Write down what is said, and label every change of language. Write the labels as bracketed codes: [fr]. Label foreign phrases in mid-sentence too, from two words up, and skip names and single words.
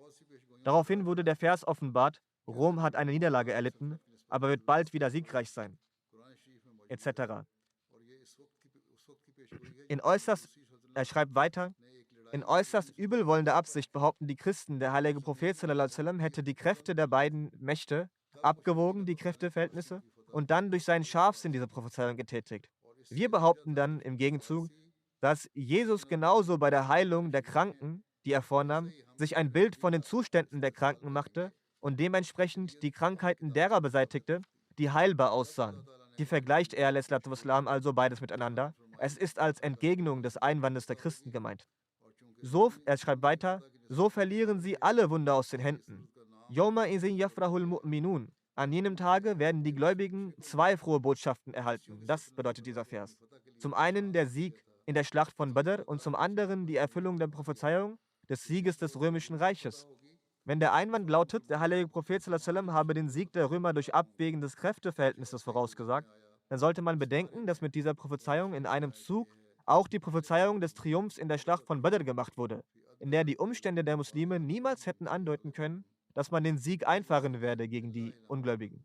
[de] Daraufhin wurde der Vers offenbart, Rom hat eine Niederlage erlitten, aber wird bald wieder siegreich sein, etc. Er schreibt weiter, in äußerst übelwollender Absicht behaupten die Christen, der heilige Prophet [ar] صلى الله عليه وسلم [de] hätte die Kräfte der beiden Mächte abgewogen, die Kräfteverhältnisse, und dann durch seinen Scharfsinn diese Prophezeiung getätigt. Wir behaupten dann im Gegenzug, dass Jesus genauso bei der Heilung der Kranken, die er vornahm, sich ein Bild von den Zuständen der Kranken machte und dementsprechend die Krankheiten derer beseitigte, die heilbar aussahen. Die vergleicht er, wassalam, also beides miteinander. Es ist als Entgegnung des Einwandes der Christen gemeint. Er schreibt weiter, so verlieren sie alle Wunder aus den Händen. [ar] يومئذ يفرح المؤمنون. [de] An jenem Tage werden die Gläubigen zwei frohe Botschaften erhalten. Das bedeutet dieser Vers. Zum einen der Sieg in der Schlacht von Badr und zum anderen die Erfüllung der Prophezeiung des Sieges des römischen Reiches. Wenn der Einwand lautet, der heilige Prophet [ar] صلى الله عليه وسلم [de] habe den Sieg der Römer durch Abwägen des Kräfteverhältnisses vorausgesagt, dann sollte man bedenken, dass mit dieser Prophezeiung in einem Zug auch die Prophezeiung des Triumphs in der Schlacht von Badr gemacht wurde, in der die Umstände der Muslime niemals hätten andeuten können, dass man den Sieg einfahren werde gegen die Ungläubigen.